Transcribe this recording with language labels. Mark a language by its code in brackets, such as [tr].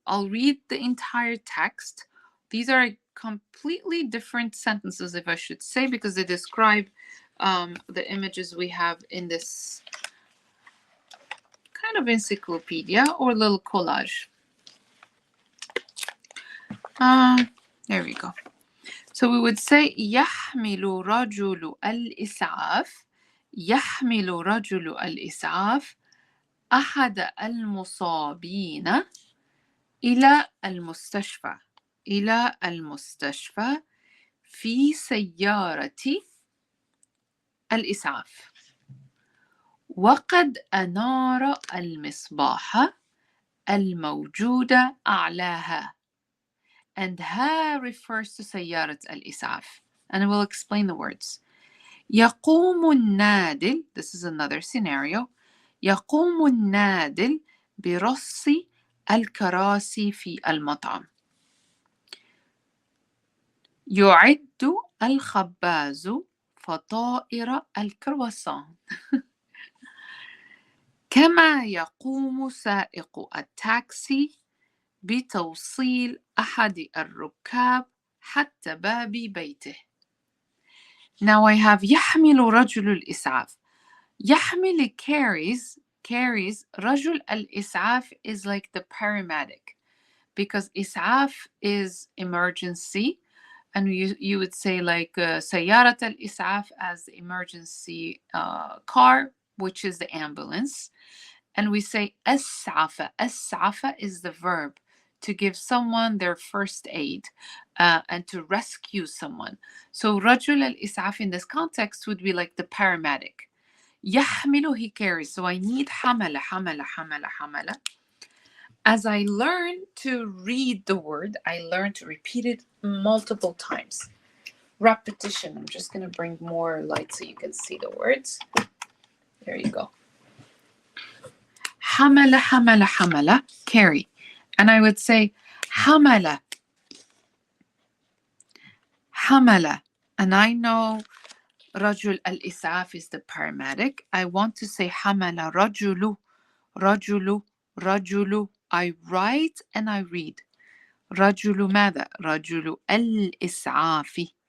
[en] I'll read the entire text. These are completely different sentences, if I should say, because they describe the images we have in this kind of encyclopedia or little collage. There we go. So we would say [ar] يحمل رجل الإسعاف. يحمل رجل الإسعاف أحد المصابين إلى المستشفى. إلى المستشفى في سيارة الإسعاف. وقد أنار المصباح الموجود أعلاها. [en] And ها refers to [ar] سيارة الإسعاف. [en] And I will explain the words. [ar] يقوم النادل. [en] This is another scenario. [ar] يقوم النادل برص الكراسي في المطعم. يعد الخباز فطائر الكرواسون. كما يقوم سائق التاكسي بتوصيل أحد الركاب حتى باب بيته. [en] Now I have [ar] يحمل رجل الإسعاف. [en] يحمل carries رجل الإسعاف is like the paramedic because إسعاف is emergency and you would say like [ar] سيارة الإسعاف [en] as the emergency car which is the ambulance. And we say أسعف. أسعف is the verb to give someone their first aid and to rescue someone. So [ar] رجل الإسعاف [en] in this context would be like the paramedic. يحمل he carries. So I need [ar] حمل حمل حمل حمل. [en] As I learn to read the word, I learn to repeat it multiple times. Repetition. I'm just going to bring more light so you can see the words. There you go. [ar] حمل حمل حمل, carry. [en] And I would say [ar] حمل حمل. [en] And I know [ar] رجل الإسعاف [en] is the paramedic. I want to say [ar] حمل رجل رجل رجل. [en] I write and I read. [ar] رجل ماذا؟ رجل الإسعاف.